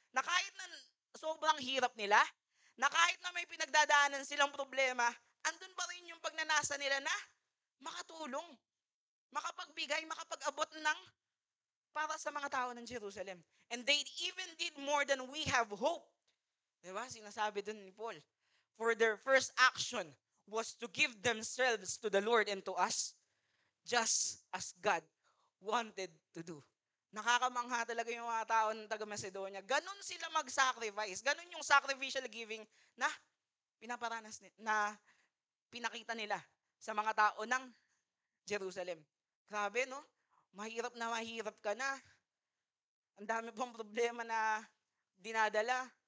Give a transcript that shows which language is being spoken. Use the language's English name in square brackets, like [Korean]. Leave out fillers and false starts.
[Filipino] Na kahit na sobrang hirap nila, na kahit na may pinagdadaanan silang problema, andun pa rin yung pagnanasa nila na makatulong, makapagbigay, makapag-abot ng para sa mga tao ng Jerusalem. [English] And they even did more than we have hoped. Diba? [Filipino] Sinasabi dun ni Paul. [English] For their first action was to give themselves to the Lord and to us, just as God wanted to do. [Filipino] Nakakamangha talaga yung mga tao ng taga Macedonia. Ganon sila mag-sacrifice. Ganon yung sacrificial giving na pinaparanas na pinakita nila sa mga tao ng Jerusalem. Grabe, no? Mahirap ka na. Ang dami pang problema na dinadala.